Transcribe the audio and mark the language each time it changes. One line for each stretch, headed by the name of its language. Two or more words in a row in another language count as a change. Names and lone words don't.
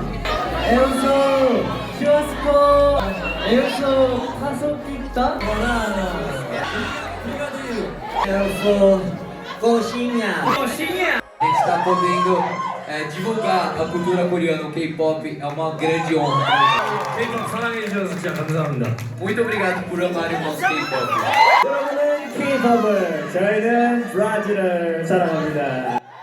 Portuguese: Eu sou Churrasco. Eu sou Paçoquita. Banana. Eu sou Coxinha. Coxinha. A gente tá podendo divulgar a cultura coreana, o K-pop, é uma grande honra pra gente.
Korean: K-pop 사랑해주셔서 진짜 감사합니다.
Portuguese: Muito obrigado por amarem o nosso K-pop.
Korean: 여러분은 K-pop을, 저희는 브라질을 사랑합니다.